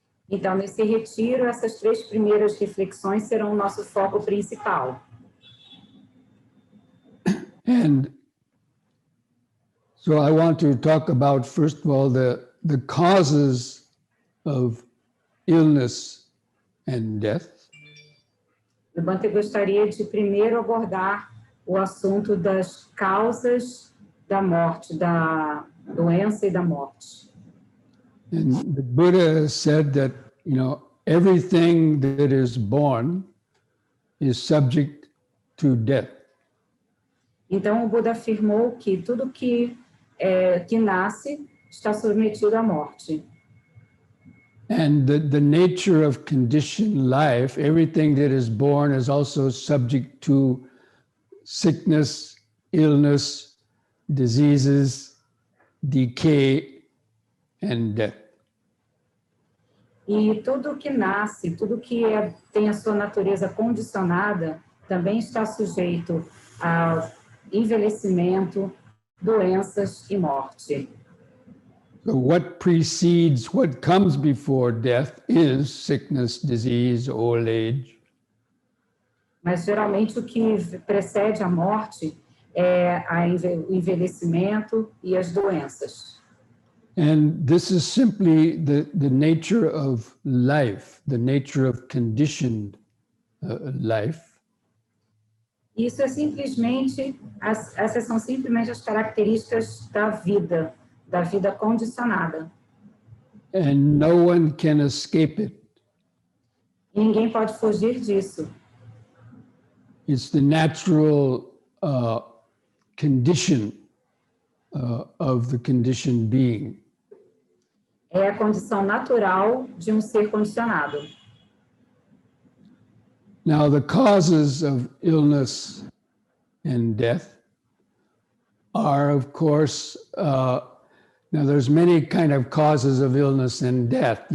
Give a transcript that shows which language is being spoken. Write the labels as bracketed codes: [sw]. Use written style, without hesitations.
[pt] Então, nesse retiro, essas 3 primeiras reflexões serão o nosso foco principal. [en] And so I want to talk about, first of all, the causes of illness and death. [pt] o Bhante gostaria de primeiro abordar o assunto das causas da morte, da doença e da morte. [en] And the Buddha said that, everything that is born is subject to death. [pt] Então, o Buda afirmou que tudo que nasce está submetido à morte. [en] And the nature of conditioned life, everything that is born is also subject to sickness, illness, diseases, decay, and death. [pt] E tudo que nasce, tudo que tem a sua natureza condicionada, também está sujeito a envelhecimento, doenças e morte. [en] So what precedes, what comes before death is sickness, disease, old age. [pt] Mas geralmente o que precede a morte é o envelhecimento e as doenças. [en] And this is simply the nature of life, the nature of conditioned life. [pt] Isso é simplesmente, essas são simplesmente as características da vida condicionada. [en] And no one can escape it. [pt] E ninguém pode fugir disso. [en] It's the natural condition of the conditioned being. [pt] É a condição natural de um ser condicionado. [en] Now, the causes of illness and death are, of course, now there's many kind of causes of illness and death.